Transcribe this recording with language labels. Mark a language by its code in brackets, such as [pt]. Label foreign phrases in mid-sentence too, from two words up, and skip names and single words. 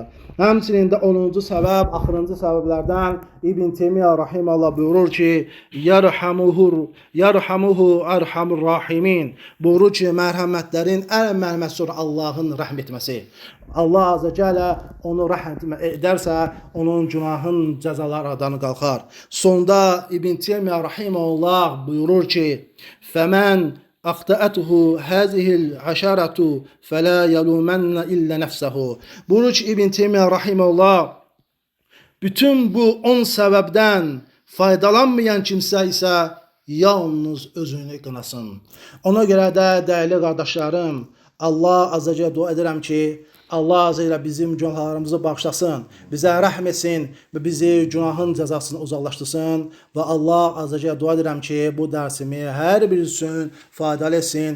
[az] Həmçinin də 10-cu səbəb, axırıncı səbəblərdən İbn Teymiyyə rahimehullah buyurur ki, [ar] يرحمه أرحم الراحمين. [az] Buyurur ki, mərhəmətlərin ən mərhəməti Allahın rəhm etməsi. Allah [ar] عز وجل [az] onu rəhm edərsə, onun günahın cəzaları aradan qalxar. Sonda İbn Teymiyyə rahimehullah buyurur ki, [ar] فمن أخطأته هذه العشرة فلا يلومن إلا نفسه. [az] Buyurur ki, İbn Teymiyyə rahimehullah bütün bu 10 səbəbdən faydalanmayan kimsə isə yalnız özünü qınasın. Ona görə də dəyərli qardaşlarım, Allah [ar] عز وجل [az] dua edirəm ki, Allah azə ilə bizim günahlarımızı bağışlasın, bizə rəhm etsin və bizi günahın cəzasını uzaqlaşdırsın və Allah azə ilə dua edirəm ki, bu dərsimi hər bir üçün faydalı etsin.